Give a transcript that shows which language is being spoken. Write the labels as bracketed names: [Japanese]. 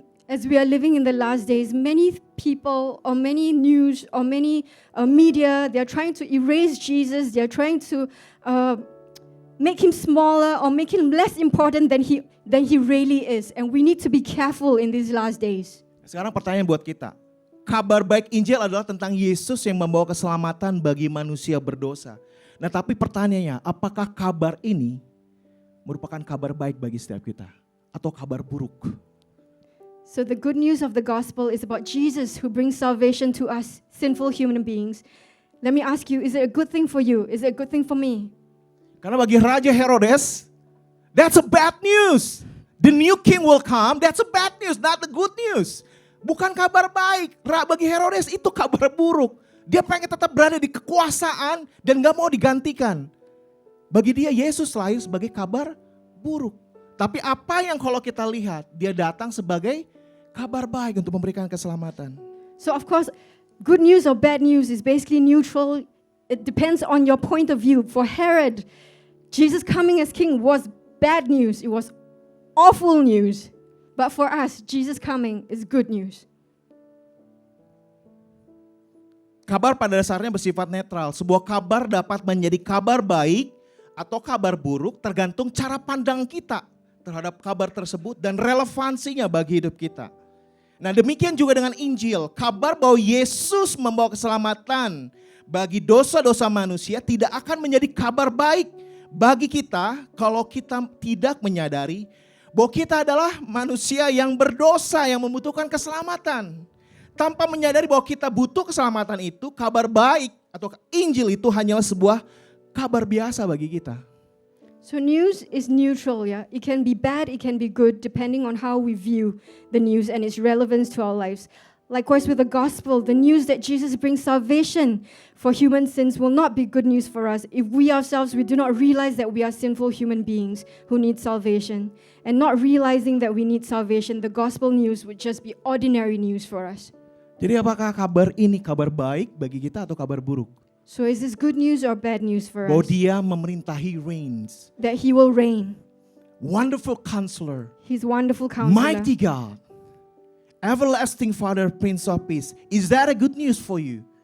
[English] As we are living in the last days, many people or many news or many media, they are trying to erase Jesus. They are trying to make him smaller or make him less important than he really is. And we need to be careful in these last days. [Indonesian] Sekarang pertanyaan buat kita. Kabar baik Injil adalah tentang Yesus yang membawa keselamatan bagi manusia berdosa. Nah, tapi pertanyaannya, apakah kabar ini merupakan kabar baik bagi setiap kita atau kabar buruk? [English] So the good news of the gospel is about Jesus who brings salvation to us, sinful human beings. Let me ask you, is it a good thing for you? Is it a good thing for me? [Indonesian] Karena bagi Raja Herodes, [English] that's a bad news. The new king will come, that's a bad news, not the good news. [Indonesian] Bukan kabar baik. Bagi Herodes itu kabar buruk. Dia pengen tetap berada di kekuasaan dan gak mau digantikan. Bagi dia Yesus lahir sebagai kabar buruk. Tapi apa yang kalau kita lihat, dia datang sebagai kabar baik untuk memberikan keselamatan. [English] So of course, good news or bad news is basically neutral. It depends on your point of view. For Herod, Jesus coming as king was bad news. It was awful news. But for us, Jesus coming is good news. [Indonesian] Kabar pada dasarnya bersifat netral. Sebuah kabar dapat menjadi kabar baik atau kabar buruk tergantung cara pandang kita terhadap kabar tersebut dan relevansinya bagi hidup kita. Nah, demikian juga dengan Injil. Kabar bahwa Yesus membawa keselamatan bagi dosa-dosa manusia tidak akan menjadi kabar baik bagi kita kalau kita tidak menyadari bahwa kita adalah manusia yang berdosa yang membutuhkan keselamatan. Tanpa menyadari bahwa kita butuh keselamatan itu, kabar baik atau Injil itu hanyalah sebuah kabar biasa bagi kita. [English] So news is neutral, yeah. It can be bad, it can be good, depending on how we view the news and its relevance to our lives. Likewise with the gospel, the news that Jesus brings salvation for human sins will not be good news for us if we ourselves, we do not realize that we are sinful human beings who need salvation. And not realizing that we need salvation, the gospel news would just be ordinary news for us. [Indonesian] Jadi apakah kabar ini kabar baik bagi kita atau kabar buruk? [English] So is this good news or bad news for [Indonesian] Bahwa [English] us? [Indonesian] dia memerintah, reigns. [English] That he will reign. Wonderful counselor. He's wonderful counselor. Mighty God. Everlasting Father, Prince of Peace. Is that a good news for you?